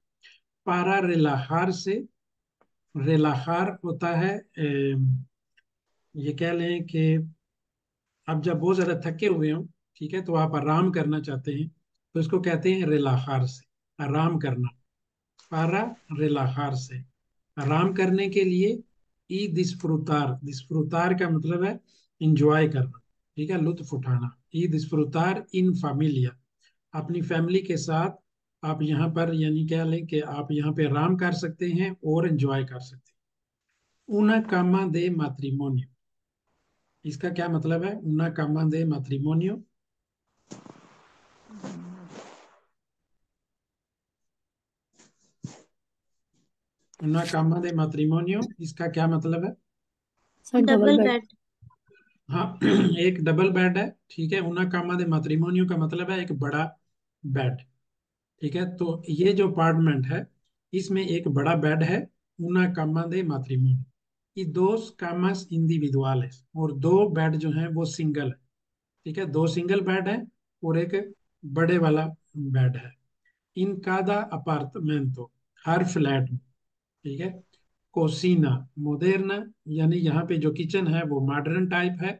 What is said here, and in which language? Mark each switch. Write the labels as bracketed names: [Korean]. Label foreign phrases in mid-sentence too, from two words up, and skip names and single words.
[Spanish] para relajarse, [Hindi] रिलाहार होता है ये कह लें कि आप जब बहुत ज्यादा थके हुए हो, ठीक है, तो आप आराम करना चाहते हैं, तो इसको कहते हैं [Spanish] relajarse, [Hindi] आराम करना। [Spanish] para relajarse, [Hindi] आराम करने के लिए। [Spanish] y disfrutar, [Hindi] दिसफ्रुतार का मतलब है इंजॉय करना, ठीक है, लुत्फ उठाना। [Spanish] y disfrutar in familia, [Hindi] अपनी फैमिली के साथ आप यहाँ पर यानी क्या लें कि आप यहाँ पे आराम कर सकते हैं और एंजॉय कर सकते हैं। [Spanish] una cama de matrimonio, [Hindi] इसका क्या मतलब है? [Spanish] una cama de matrimonio, una cama de matrimonio [Hindi] इसका क्या मतलब है? [English] Sir double डबल बेड। बेड। [Hindi] हाँ एक [English] double bed [Hindi] है, ठीक है। [Spanish] una cama de matrimonio [Hindi] का मतलब है एक बड़ा बेड, ठीक है। तो ये जो अपार्टमेंट है इसमें एक बड़ा बेड है, [Spanish] una cama de matrimonio। [Hindi] ये दो [Spanish] camas individuales, [Hindi] और दो बेड जो हैं वो सिंगल है, ठीक है। दो [English] single bed [Hindi] है और एक बड़े वाला बेड है। [Spanish] en cada apartamento, [Hindi] हर फ्लैट में, ठीक है। [Spanish] cocina moderna, [Hindi] यानी यहाँ पे जो किचन है वो [English] modern type [Hindi] है।